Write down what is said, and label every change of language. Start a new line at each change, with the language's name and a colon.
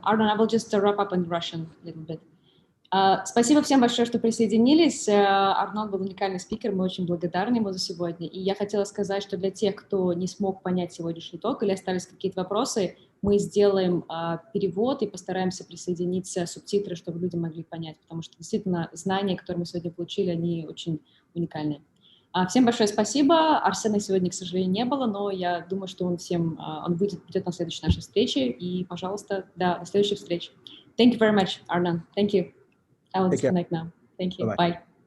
English: Arnon, I will just wrap up in Russian a little bit.
Russian: Спасибо всем большое, что присоединились. Арнон был уникальный спикер, мы очень благодарны ему за сегодня. И я хотела сказать, что для тех, кто не смог понять сегодняшний ток или остались какие-то вопросы, мы сделаем перевод и постараемся присоединиться субтитры, чтобы люди могли понять, потому что действительно знания, которые мы сегодня получили, они очень уникальные. Всем большое спасибо. Арсена сегодня, к сожалению, не было, но я думаю, что он придет на следующей нашей встрече. И, пожалуйста, до следующих встреч.
English: Thank you very much, Arnon. Thank you. I will disconnect now. Thank you. Bye.